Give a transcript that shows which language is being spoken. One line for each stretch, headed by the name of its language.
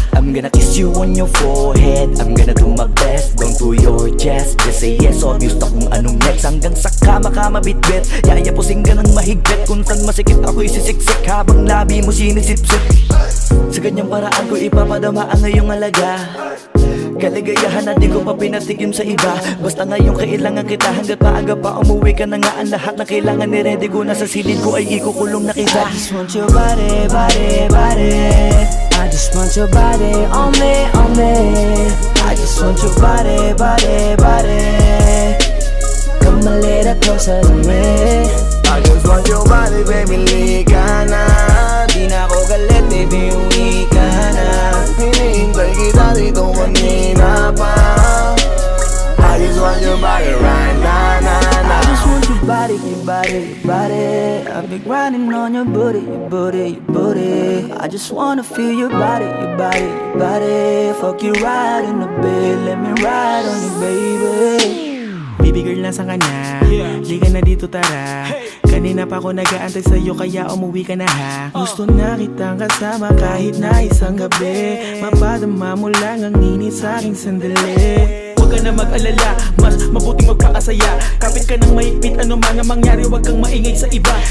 English: I'm gonna kiss you on your forehead. I'm gonna do my best, down to your chest. Just say yes, obvious
Filipino: na kung anong
English: next.
Filipino: Hanggang sa kama ka mabitbit. Yayapusing ka ng mahigpit. Kung saan masikip ako isisiksik, habang labi mo sinisipsip. Sa ganyang paraan ko ipapadama ang ngayong alaga. Kaligayahan na di ko pa pinatigim sa iba. Basta ngayon kailangan kita. Hanggat maaga pa umuwi ka na nga. Ang lahat na kailangan ni-ready ko na sa silid ko ay ikukulong na kita.
English: I just want your body, body, body. I just want your body on me, on me. I just want your body, body, body. Come a little closer to me. I just want your body, baby, liga na.
Filipino: Di na ako galit, baby, uwi ka na. Hinihintay kita dito kanina pa.
English: I just want your body right now, nah, nah. I just want your body, your body, your body. I've been grinding on your booty, your booty, your booty. I just wanna feel your body, your body, your body. Fuck you right in the bed, let me ride on you, baby.
Filipino: Baby girl, nasa ka na? Liga na dito, tara. Kanina pa ako nag-aantay sa'yo, kaya umuwi ka na ha. Gusto na kitang kasama kahit na isang gabi. Mapadama mo lang ang init sa'king sandali. Huwag ka na mag-alala, mas mabuting magpakasaya. Kapit ka ng mahigpit, ano man ang mangyari, huwag kang maingay sa iba.